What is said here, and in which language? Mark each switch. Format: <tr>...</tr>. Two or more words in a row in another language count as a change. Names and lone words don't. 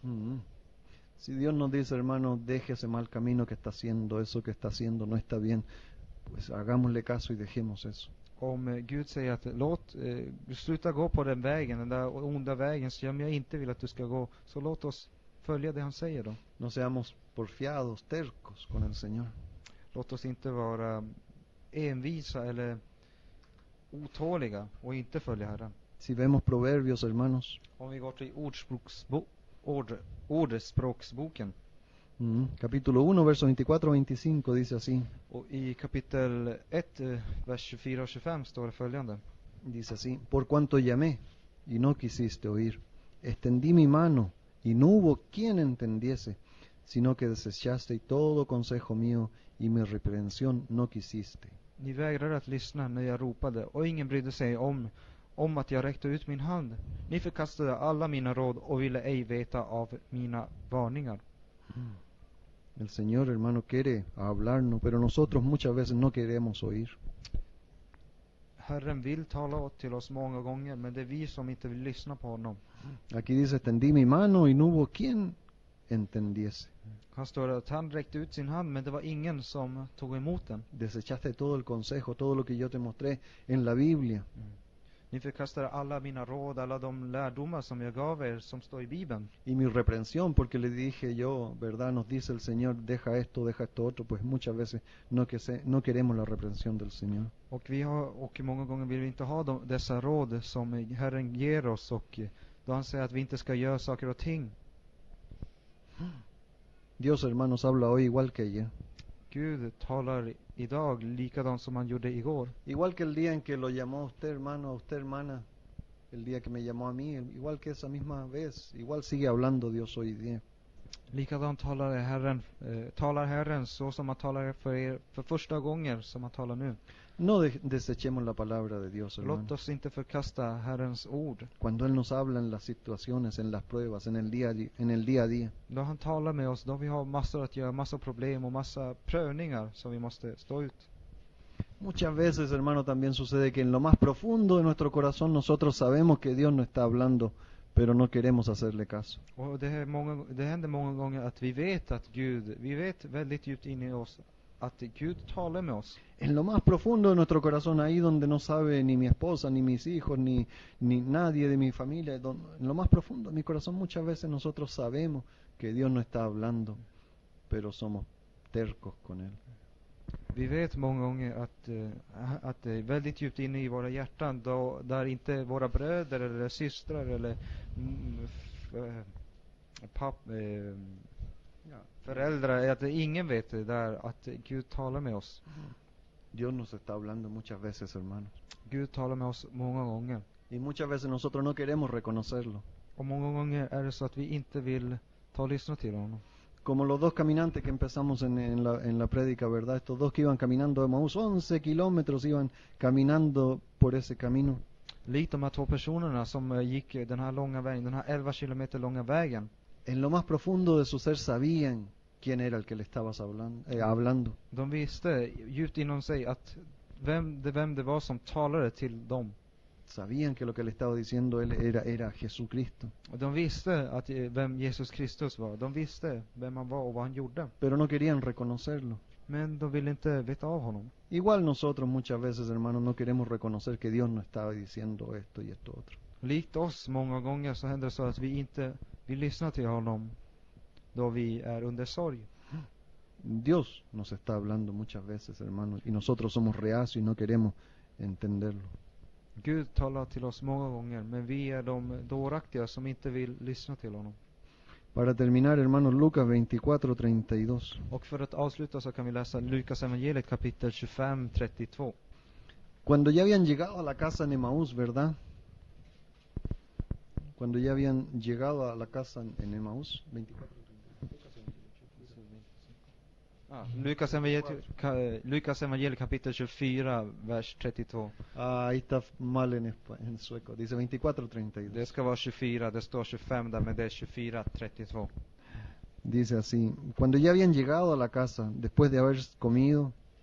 <es>Si Dios nos dice, hermano, deje ese mal camino que está haciendo, eso que está haciendo no está bien, pues hagámosle caso y dejemos eso.</es> <sv>Om Gud säger att sluta gå på den vägen, den där onda vägen som jag inte vill att du ska gå, så låt oss följa det han säger då.</sv> <es>No seamos porfiados, tercos con el Señor.</es> <sv>Låt oss inte vara envisa eller otåliga och inte följa Herren.</sv> <es>Si vemos Proverbios, hermanos.</es> <sv>Om vi går till ordspråksboken.</sv> <es>Capítulo 1, versos 24-25 dice así.</es> <sv>Och i kapitel 1, vers 24 och 25 står det följande.</sv> <es>Dice así: Por cuanto llamé y no quisiste oír, extendí mi mano y no hubo quien entendiese, sino que desechaste todo consejo mío y mi reprensión no quisiste.</es> <sv>Ni vägrade att lyssna när jag ropade, och ingen brydde sig om att jag räckte ut min hand. Ni förkastade alla mina råd och ville ej veta av mina varningar.</sv> <es>El Señor, hermano, quiere hablarnos, pero nosotros muchas veces no queremos oír.</es> <sv>Herren vill tala till oss många gånger, men det är vi som inte vill lyssna på honom.</sv> <es>Aquí dice: extendí mi mano y no hubo quien entendiese.</es> <sv>Han står att han räckte ut sin hand, men det var ingen som tog emot den.</sv> <es>Desechaste todo el consejo, todo lo que yo te mostré en la Biblia.</es> <sv>Ni förkastar alla mina råd, alla de lärdomar som jag gav er som står i Bibeln.</sv> <es>Y mi reprensión, porque le dije yo, ¿verdad? Nos dice el Señor, deja esto otro, pues muchas veces no queremos la reprensión del Señor.</es> <sv>Och många gånger vill vi inte ha dessa råd som Herren ger oss, och då han säger att vi inte ska göra saker och ting.</sv> <es>Dios, hermanos, habla hoy igual que ayer.</es> <sv>Gud talar idag likadant som han gjorde igår.</sv> <es>Igual que el día en que lo llamó a usted, hermano, a usted, hermana, el día que me llamó a mí, igual que esa misma vez, igual sigue hablando Dios hoy día.</es> <sv>Likadant talar Herren så som han talar för er för första gången som han talar nu.</sv> <es>No desechemos la palabra de Dios, hermano.</es> <sv>Låt oss inte förkasta Herrens ord.</sv> <es>Cuando Él nos habla en las situaciones, en las pruebas, en el día a día,</es> <sv>Då han talar med oss, då vi har massor att göra, massa problem och massa prövningar som vi måste stå ut.</sv> <es>muchas veces, hermano, también sucede que en lo más profundo de nuestro corazón nosotros sabemos que Dios nos está hablando, pero no queremos hacerle caso.</es> <sv>Och det händer många gånger att vi vet väldigt djupt inne i oss att Gud talar med oss.</sv> <es>En lo más profundo de nuestro corazón, ahí donde no sabe ni mi esposa, ni mis hijos, ni nadie de mi familia, en lo más profundo de mi corazón muchas veces nosotros sabemos que Dios no está hablando, pero somos tercos con Él.</es> <sv>Vi vet många gånger att det är väldigt djupt inne i våra hjärtan där inte våra bröder eller systrar eller föräldrar, att ingen vet det där, att Gud talar med oss.</sv> <es>Dios nos está hablando muchas veces, hermano.</es> <sv>Gud talar med oss många gånger.</sv> <es>Y muchas veces nosotros no queremos reconocerlo.</es> <sv>Och många gånger är det så att vi inte vill ta och lyssna till honom.</sv> <es>Como los dos caminantes que empezamos en la prédica, ¿verdad? Estos dos que iban caminando de Emaús, 11 kilómetros iban caminando por ese camino.</es> <sv>Likt de här två personerna som gick den här långa vägen, den här 11 kilometer långa vägen.</sv> <es>En lo más profundo de su ser sabían quién era el que le estabas hablando.</es> <sv>De visste djupt inom sig att vem det var som talade till dem.</sv> <es>Sabían que lo que le estaba diciendo él era Jesucristo.</es> <sv>Och de visste att vem Jesus Kristus var. De visste vem han var och vad han gjorde.</sv> <es>Pero no querían reconocerlo.</es> <sv>Men de ville inte veta av honom.</sv> <es>Igual nosotros muchas veces, hermanos, no queremos reconocer que Dios nos estaba diciendo esto y esto otro.</es> <sv>Likt oss många gånger så händer det så att vi inte vill lyssna till honom då vi är under sorg.</sv> <es>Dios nos está hablando muchas veces, hermanos, y nosotros somos reacios y no queremos entenderlo.</es> <sv>Gud talar till oss många gånger, men vi är de dåraktiga som inte vill lyssna till honom.</sv> <es>Para terminar, hermanos, Lucas 24:32.</es> <sv>Och för att avsluta så kan vi läsa Lukas evangeliet kapitel 25:32.</sv> <es>Cuando ya habían llegado a la casa en Emaús, ¿verdad? Cuando ya habían llegado a la casa en Emaús, 24.</es> <sv>Lukas evangeliet kapitel 24, vers 32.</sv> <es>Ahí está mal en sueco, dice 24:32.</es> <sv>Det ska vara 24, det står 25 där, men det är 24:32.</sv> <es>Dice así: cuando ya habían llegado a la casa, después de haber comido.</es>